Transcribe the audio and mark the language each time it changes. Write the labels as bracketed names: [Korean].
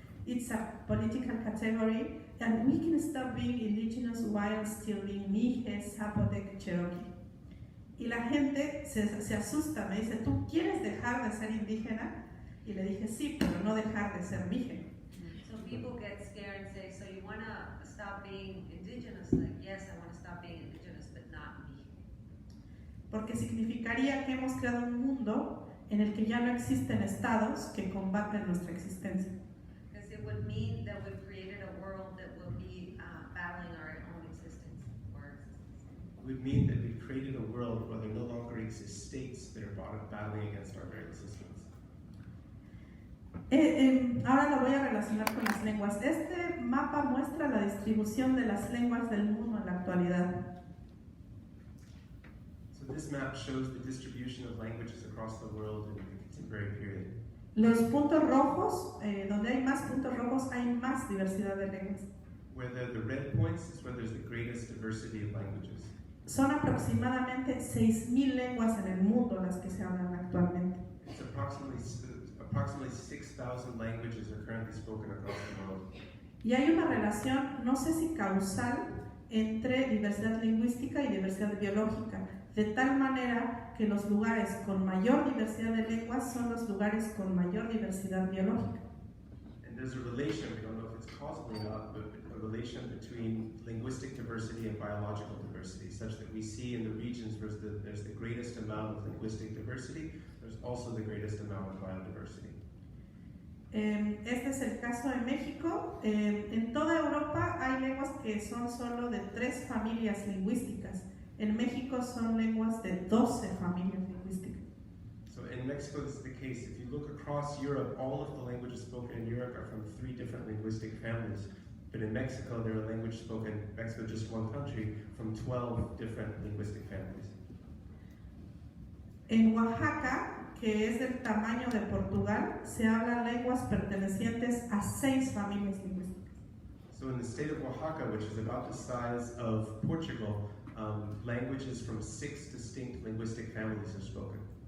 [English] It's a political category, and we can stop being indigenous while still being Mije, Zapotec, Cherokee. [Spanish] Y la gente se asusta, me dice, ¿tú quieres dejar de ser indígena? Y le dije, sí, pero no dejar de ser Mije. [English] So people get scared and say, so you want to stop being indigenous? Like, yes, I want to stop being indigenous, but not me. [Spanish] Porque significaría que hemos creado un mundo en el que ya no existen estados que combaten nuestra existencia. [English] Because it would mean that we've created a world that will be battling our own existence. It would mean that we've created a world where there no longer exist states that are battling against our very existence. [Spanish] Ahora lo voy a relacionar con las lenguas. Este mapa muestra la distribución de las lenguas del mundo en la actualidad. [English] So this map shows the distribution of languages across the world in the contemporary period. [Spanish] Los puntos rojos, donde hay más puntos rojos, hay más diversidad de lenguas. [English] Where the red points is where there's the greatest diversity of languages. [Spanish] Son aproximadamente 6.000 lenguas en el mundo las que se hablan actualmente. [English] It's approximately 6,000 languages are currently spoken across the world. [Spanish] Y hay una relación, no sé si causal, entre diversidad lingüística y diversidad biológica, de tal manera que los lugares con mayor diversidad de lenguas son los lugares con mayor diversidad biológica. [English] And there's a relation, we don't know if it's causal or not, but a relation between linguistic diversity and biological diversity, such that we see in the regions where there's the greatest amount of linguistic diversity, there's also the greatest amount of biodiversity. [Spanish] Este es el caso de México. En toda Europa hay lenguas que son solo de 3 familias lingüísticas. En México son lenguas de 12 familias lingüísticas. [English] So in Mexico, this is the case. If you look across Europe, all of the languages spoken in Europe are from 3 different linguistic families. But in Mexico, there are languages spoken, Mexico just one country, from 12 different linguistic families. [Spanish] En Oaxaca, que es del tamaño de Portugal, se hablan lenguas pertenecientes a 6 familias lingüísticas. [English] So in the state of Oaxaca, which is about the size of Portugal, languages from 6 distinct linguistic families are spoken.